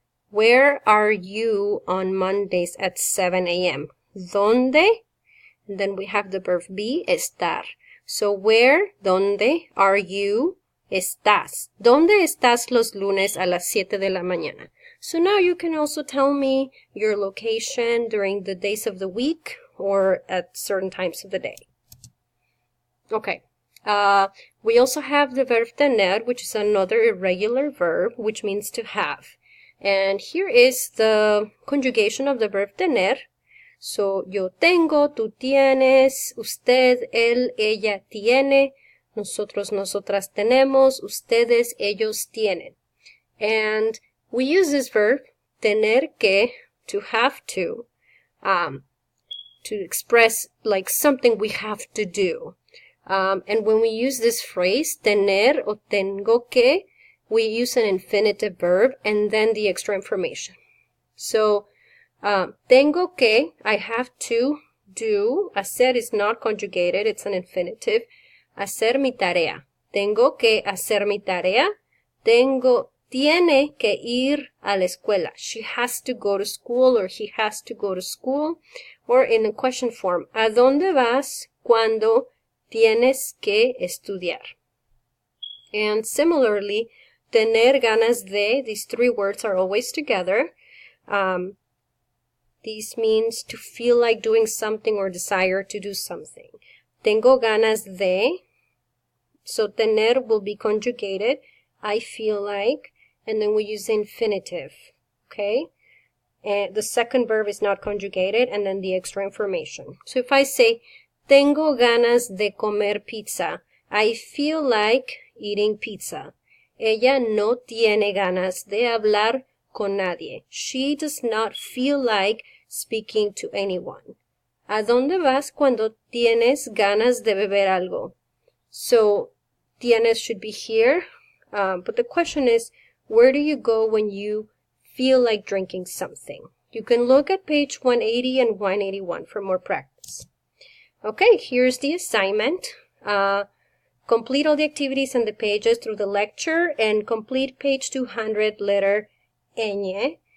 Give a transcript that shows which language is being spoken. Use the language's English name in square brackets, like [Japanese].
[English] Where are you on Mondays at 7 a.m.? Donde, and then we have the verb be, estar. So where, donde are you? Estás. [Spanish] ¿Dónde estás los lunes a las 7 de la mañana? [English] So now you can also tell me your location during the days of the week or at certain times of the day. Okay. We also have the verb tener, which is another irregular verb, which means to have. And here is the conjugation of the verb tener. [Spanish] So, yo tengo, tú tienes, usted, él, ella tiene, nosotros, nosotras tenemos, ustedes, ellos tienen. [English] And we use this verb, tener que, to have to express like something we have to do. And when we use this phrase, tener o tengo que, we use an infinitive verb and then the extra information. So, [Spanish] tengo que, [English] I have to do. Hacer is not conjugated, it's an infinitive. [Spanish] Hacer mi tarea. Tengo que hacer mi tarea. Tiene que ir a la escuela. [English] She has to go to school, or he has to go to school. Or in the question form, [Spanish] ¿a dónde vas cuando tienes que estudiar? [English] And similarly, tener ganas de, these three words are always together. This means to feel like doing something or desire to do something. [Spanish] Tengo ganas de, [English] so tener will be conjugated. I feel like, and then we use the infinitive, okay? And the second verb is not conjugated, and then the extra information. So if I say, [Spanish] tengo ganas de comer pizza, [English] I feel like eating pizza. [Spanish] Ella no tiene ganas de hablar con nadie. [English] She does not feel like speaking to anyone. [Spanish] ¿A dónde vas cuando tienes ganas de beber algo? [English] So, tienes should be here, but the question is, where do you go when you feel like drinking something? You can look at page 180 and 181 for more practice. Okay, here's the assignment. Complete all the activities and the pages through the lecture and complete page 200, letter ñ.